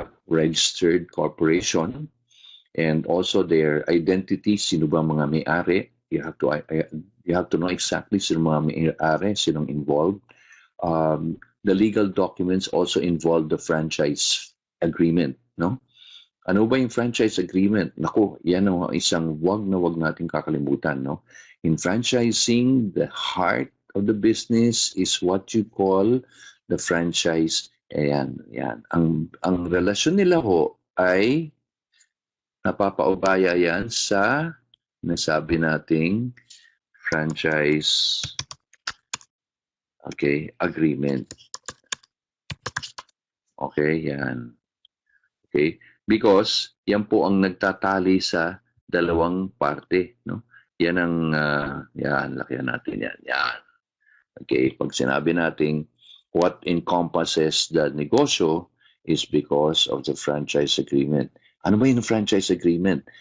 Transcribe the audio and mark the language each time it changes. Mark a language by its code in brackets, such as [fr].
[en] Registered corporation, and also their identity. [tl] Sino ba mga may-ari? [en] You have to know exactly [tl] sino mga may-ari, sinong involved. [en] The legal documents also involve the franchise agreement, no? [tl] Ano ba yung franchise agreement? Naku, yan ang isang wag nating kakalimutan, no? [en] In franchising, the heart of the business is what you call the franchise. [tl] Ayan. Ang relasyon nila ho ay napapaubaya yan sa nasabi nating franchise agreement. Okay, yan. Okay? Because yan po ang nagtatali sa dalawang parte, no? Yan ang lakihan natin yan. Yan. [en] Okay, pag sinabi natin what encompasses the negosyo is because of the franchise agreement. [tl] Ano ba yung franchise agreement?